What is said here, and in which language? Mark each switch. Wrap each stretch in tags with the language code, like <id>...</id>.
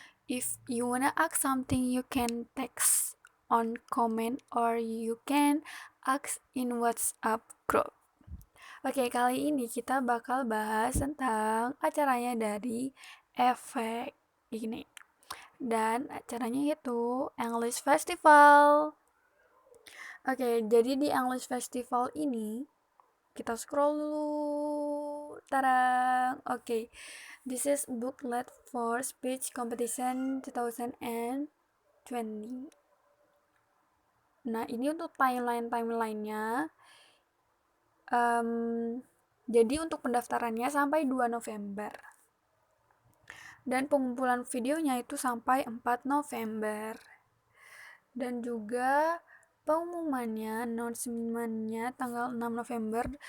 <en>If you wanna ask something, you can text on comment or you can ask in WhatsApp group.</en> <id>Oke, kali ini kita bakal bahas tentang acaranya dari efek ini. Dan acaranya itu English Festival. Oke, jadi di English Festival ini kita scroll dulu. Tarang. Oke.</id> <en>This is booklet for speech competition 2020.</en> <id>Nah, ini untuk timeline-nya. Jadi untuk pendaftarannya sampai 2 November. Dan pengumpulan videonya itu sampai 4 November. Dan juga pengumumannya, announcement-nya tanggal 6 November.</id>